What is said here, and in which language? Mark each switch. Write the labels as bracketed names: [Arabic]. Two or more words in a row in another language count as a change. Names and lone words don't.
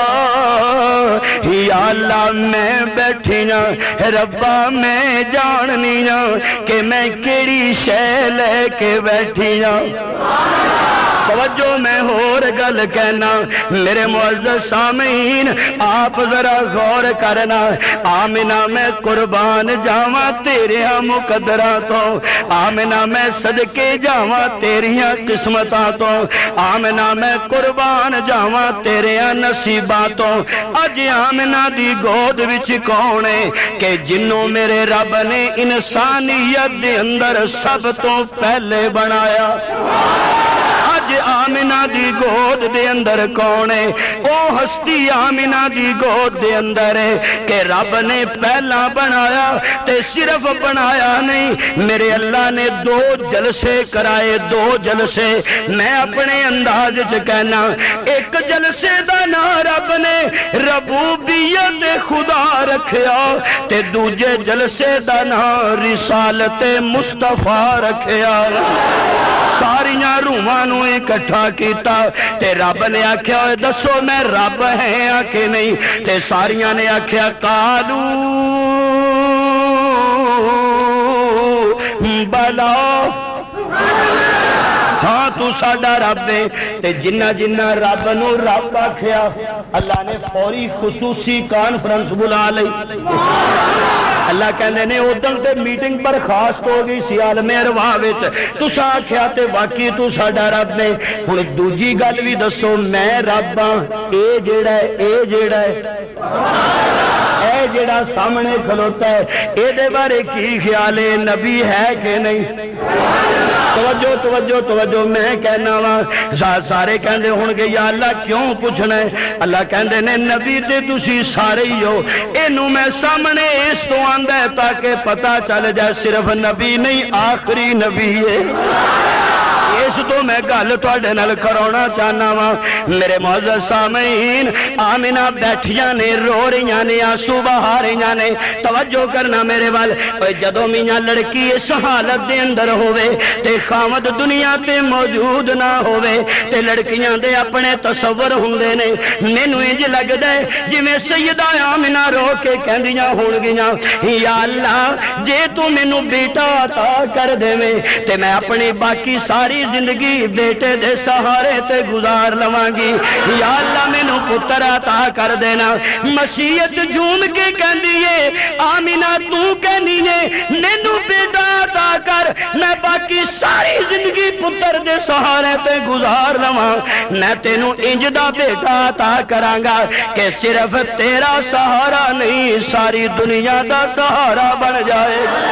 [Punjabi] یا اللہ میں بیٹھیاں ربا میں جاننیاں کہ میں کیڑی شے لے کے بیٹھیاں۔ توجہ میں اور گل کہنا میرے معزز سامعین، [Urdu] آپ ذرا غور کرنا۔ [Punjabi] آمنہ میں قربان جاواں تیریاں مقدراں تو، آمنہ میں صدقے جاواں تیریاں قسمتاں تو، آمنہ میں قربان جاواں تیریاں نصیباں تو۔ اج آمنہ دی گود وچ کون ہے کہ جنوں میرے رب نے انسانیت دے اندر سب تو پہلے بنایا؟ آمنہ دی گود دے اندر کون ہے؟ او ہستی آمنہ دی گود دے اندر ہے کہ رب نے پہلا بنایا تے صرف بنایا نہیں، میرے اللہ نے 2 جلسے کرائے، 2 جلسے۔ میں اپنے انداز چ کہنا، ایک جلسے دا نام رب نے ربوبیت خدا رکھیا تے دوجے جلسے دا نام رسالت مصطفیٰ رکھیا۔ ساریاں روحاں نو اکٹھا کیتا تے رب نے آکھیا دسو میں رب ہے کہ نہیں؟ تے ساریاں نے آکھیا [Arabic] قالو بلا، [Punjabi] ہاں تو ساڈا رب ہے۔ تے جنہ جنہ رب نو رب آکھیا اللہ نے فوری خصوصی کانفرنس بلا لئی۔ اللہ کہنے نے ادھر تے میٹنگ پر خاص ہو گئی سی عالم ارواح وچ، تساں آکھیا تے واقعی تو ساڈا رب ہے۔ ہن دوجی گل وی دسو، میں رب ہاں، اے جیڑا ہے اے جیڑا سامنے کھلوتا ہے اے دے بارے کی خیال ہے؟ نبی ہے کہ نہیں؟ توجہ توجہ توجہ، میں کہنا وا سارے کہندے ہون گے یا اللہ کیوں پوچھنا ہے؟ اللہ کہندے نے نبی تے تسی سارے ہی ہو، اینو میں سامنے اس تو آندا ہے تاکہ پتہ چل جائے صرف نبی نہیں آخری نبی ہے۔ اس تو میں گل تواڈے نال کراونا چاہنا وا میرے معزز سامعین۔ آمنہ بیٹھیاں نے، رو رہیاں نے، آنسو بہا رہیاں نے۔ توجہ کرنا میرے وال، جدوں میاں لڑکی اس حالت دے اندر ہووے تے خاوند دنیا تے موجود نہ ہووے تے لڑکیاں دے اپنے تصور ہوندے نے۔ مینوں انج لگدا ہے جویں سیدہ آمنہ رو کے کہندیاں ہون گیاں یا اللہ جے تو مینوں بیٹا عطا کر دیویں تے میں اپنی باقی ساری زندگی بیٹے دے سہارے تے گزار لواں گی۔ یا اللہ مینوں پتر عطا کر دینا۔ مسیحت جھوم کے کہندی ہے آمنہ تو کہندی ہے مینوں بیٹا عطا کر، میں باقی ساری زندگی پتر دے سہارے تے گزار لواں۔ میں تینوں انج دا بیٹا عطا کراں گا کہ صرف تیرا سہارا نہیں ساری دنیا دا سہارا بن جائے گا۔